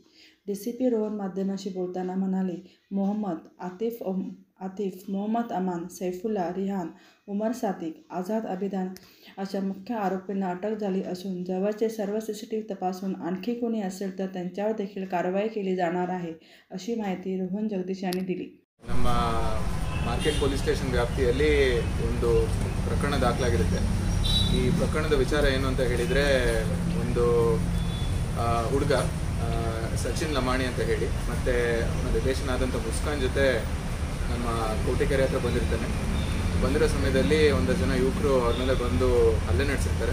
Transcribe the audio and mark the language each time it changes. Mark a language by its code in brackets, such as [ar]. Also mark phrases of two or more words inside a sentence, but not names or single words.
[mr] DCP रोहन माध्यमांशी बोलताना म्हणाले, मोहम्मद आतिफ, मोहम्मद अमान, सैफुल्ला, रिहान, उमर सादिक, आझाद अबिदान अशा मुख्य आरोपींना अटक झाली असून जवळचे सर्व CCTV तपासून आणखी कोणी असेल तर त्यांच्यावर देखील कारवाई केली जाणार आहे, अशी माहिती रोहन जगदीश यांनी दिली. [kn] ನಮ್ಮ ಮಾರ್ಕೆಟ್ ಪೊಲೀಸ್ ಸ್ಟೇಷನ್ ವ್ಯಾಪ್ತಿಯಲ್ಲಿ ಒಂದು ಪ್ರಕರಣ ದಾಖಲಾಗಿರುತ್ತೆ. ಈ ಪ್ರಕರಣದ ವಿಚಾರ ಏನು ಅಂತ ಹೇಳಿದರೆ, ಒಂದು ಹುಡುಗ ಸಚಿನ್ ಲಮಾಣಿ ಅಂತ ಹೇಳಿ ಮತ್ತು ಅವನ ರಿಲೇಷನ್ ಮುಸ್ಕಾನ್ ಜೊತೆ ನಮ್ಮ ಕೋಟೆಕೆರೆ ಹತ್ರ ಬಂದಿರೋ ಸಮಯದಲ್ಲಿ ಒಂದು ಜನ ಯುವಕರು ಅವ್ರ ಮೇಲೆ ಬಂದು ಹಲ್ಲೆ ನಡೆಸಿರ್ತಾರೆ.